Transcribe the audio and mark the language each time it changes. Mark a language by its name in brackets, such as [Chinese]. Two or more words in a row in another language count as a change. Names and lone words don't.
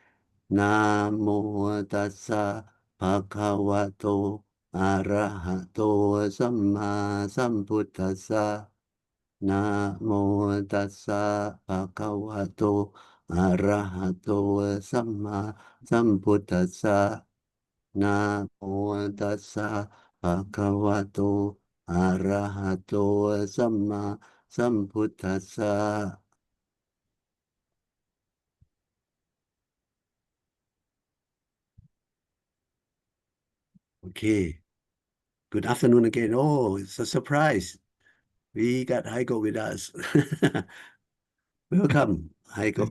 [Pali] Namo Tassa Bhagavato Arahato Samma Sambuddhassa Namo Tassa Bhagavato Arahato Samma Sambuddhassa Namo Tassa Bhagavato Arahato Samma Sambuddhassa. [English] Okay. Good afternoon again. Oh, it's a surprise. We got Heiko with us. Welcome, Heiko.